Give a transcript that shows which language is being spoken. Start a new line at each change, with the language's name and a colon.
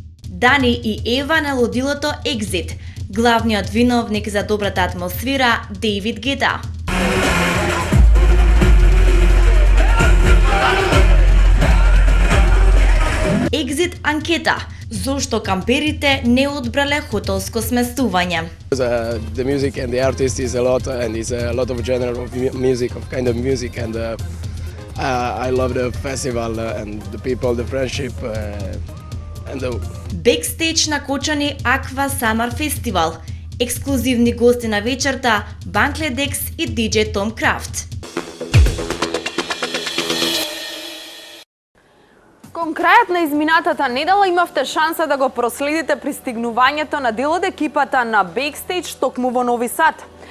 Macedonian: Дани и Ева на лудилото Exit. Главниот виновник за добрата атмосфера Дейвид Гета. Exit анкета. Зошто камперите не одбрале хотелско сместување?
English: The music and the artist is a lot, and it's a lot of genre of music, of kind of music, and I love the festival and the people, the friendship, and the...
Macedonian: Backstage на Кочани Aqua Summer Festival. Ексклузивни гости на вечерта Банкледекс и DJ Tom Craft. Кон крајот на изминатата недела имавте шанса да го проследите пристигнувањето на дел од екипата на Backstage токму во Нови Сад.